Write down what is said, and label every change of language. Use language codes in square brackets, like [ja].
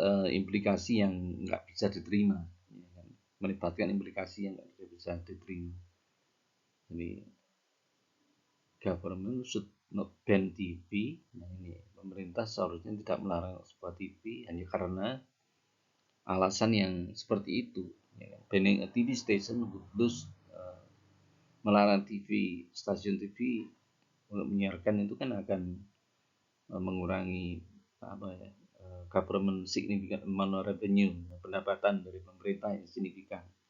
[id] Implikasi yang nggak bisa diterima, ya kan? Melibatkan implikasi yang nggak bisa diterima. Jadi [en] government should not ban TV. [id] Nah ini pemerintah seharusnya tidak melarang sebuah TV hanya karena alasan yang seperti itu. Ya kan? [en] Banning a TV station would lose, [id] melarang stasiun TV untuk menyiarkan itu kan akan mengurangi [en] government significant amount of revenue, [id] pendapatan dari pemerintah yang signifikan.